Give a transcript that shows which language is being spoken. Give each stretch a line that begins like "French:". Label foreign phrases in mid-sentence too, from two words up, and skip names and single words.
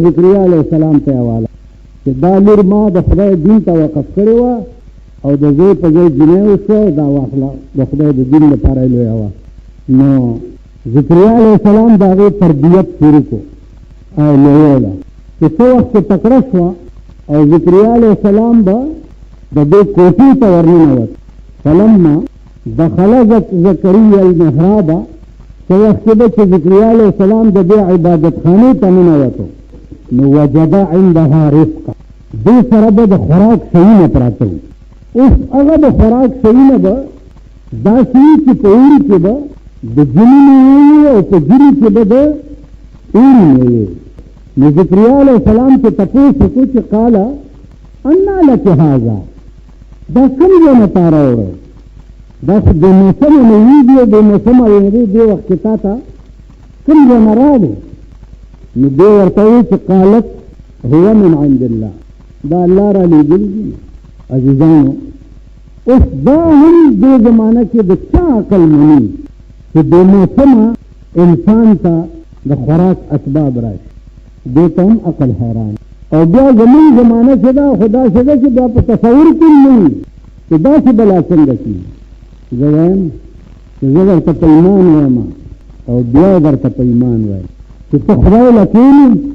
Pashto: ذکریا
Arabic: علیه السلام
Pashto: ته یې حواله چې دا لور ما د خدای دین ته وقف کړې وه او د زوی په ځای جنۍ وشوه دا واخله د خدای د دین لپاره یې لویه وه نو ذکریا
Arabic: علیه السلام
Pashto: د هغې تربیت شروع کړو او لویوله چې څه وخت چې تکړه شوه او ذکریا
Arabic: علیه السلام
Pashto: به د دې کوټې ته ورننوت
Arabic: فلما دخل زکریا المحراب
Pashto: څه وخت کې به چې ذکریا
Arabic: علیه السلام
Pashto: د دې عبادت خانې ته ننوتو نو
Arabic: وجد عندها رزقا
Pashto: دې سره به د خوراک شیونه پراته وي اوس هغه د خوراک شیونه به داسې وي چې په اوړي کې به د ژمي میوې او په ژمي کې به د اوړي میوې نو ذکریا
Arabic: علیه السلام
Pashto: چې تپوس وکړو چې
Arabic: قاله انا لک هذا
Pashto: دا کوم ځای نه تا راوړی دا خو د موسمه میوې دي او د موسمه میوې دې وخت کې تا ته کوم ځای نه راغلی نو دې ورته وایي چې
Arabic: قالت هو من عند الله
Pashto: دا الله را لېږلي دي عزیزانو اوس دا هم دې زمانه کې د چا عقل مني چې د موسمه انسان ته د خوراک اسباب راشي دې ته هم عقل حیران او بیا زمونږ زمانه چې دا خو داسې ده چې بیا په تصور کې نه وي چې داسې بلا څنګه کېږي زه وایم چې زه درته په ایمان وایم او بیا درته په ایمان وایم چې ته خدای له کښېنې